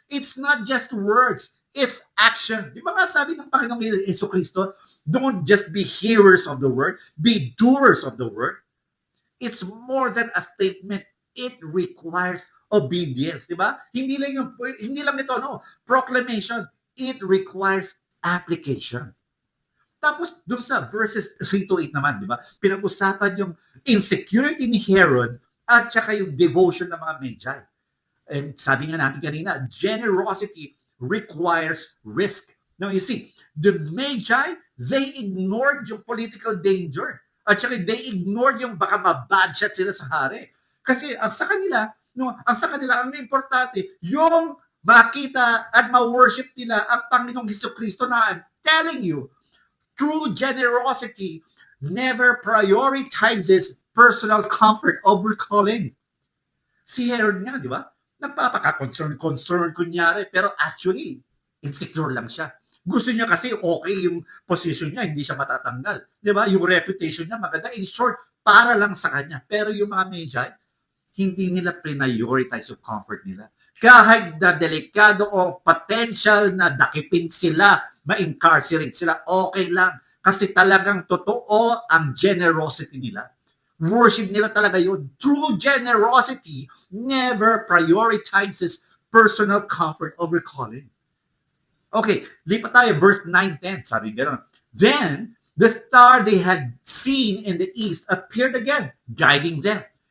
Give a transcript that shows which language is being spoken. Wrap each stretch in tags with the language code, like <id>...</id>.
<en>It's not just words, it's action.</en> <tl>Di ba nga sabi ng Panginoong Jesucristo,</tl> <en>don't just be hearers of the word, be doers of the word. It's more than a statement. It requires obedience,</en> <tl>di ba? Hindi lang ito,</tl> <en>proclamation. It requires application.</en> <tl>Tapos, doon sa verses 3 to 8 naman, di ba? Pinag-usapan yung insecurity ni Herod at saka yung devotion ng mga Magi.</tl> <en>And</en> <tl>sabi nga natin kanina,</tl> <en>generosity requires risk. Now you see, the Magi, they ignored yung political danger.</en> <tl>At saka</tl> <en>they ignored</en> <tl>yung baka mabadshot sila sa hari. Kasi ang sa kanila, no, ang importante, yung makita at ma-worship nila ang Panginoong Hesukristo na</tl> <en>I'm telling you, true generosity never prioritizes personal comfort over calling.</en> <tl>Si Herod nga, di ba? Nagpapaka-concern kunyari, pero actually, insecure lang siya. Gusto niya kasi okay yung position niya, hindi siya matatanggal. Di ba? Yung reputation niya maganda.</tl> <en>In short,</en> <tl>para lang sa kanya. Pero yung mga Magi, hindi nila prioritize yung comfort nila. Kahit na delikado o potential na dakipin sila, ma-incarcerate sila, okay lang. Kasi talagang totoo ang generosity nila. Worship nila talaga yun.</tl> <en>True generosity never prioritizes personal comfort over calling. Okay,</en> <tl>lipat tayo,</tl> <en>verse 9-10,</en> <tl>sabi gano'n.</tl> <en>Then, the star they had seen in the east appeared again, guiding them.</en>